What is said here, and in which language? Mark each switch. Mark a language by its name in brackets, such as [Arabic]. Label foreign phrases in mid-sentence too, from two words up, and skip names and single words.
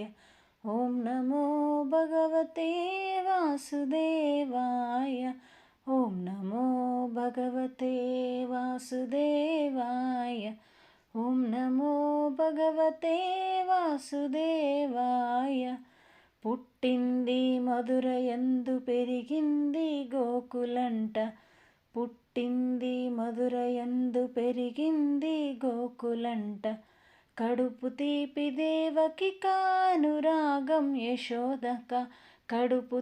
[Sanskrit] ॐ नमो भगवते वासुदेवाय। ॐ नमो भगवते वासुदेवाय। ॐ नमो भगवते वासुदेवाय। [Telugu] పుట్టింది మధురయందు పెరిగింది గోకులంట, పుట్టింది మధురయందు పెరిగింది గోకులంట, కడుపు తీపి దేవకి కానురాగం యశోదక, కడుపు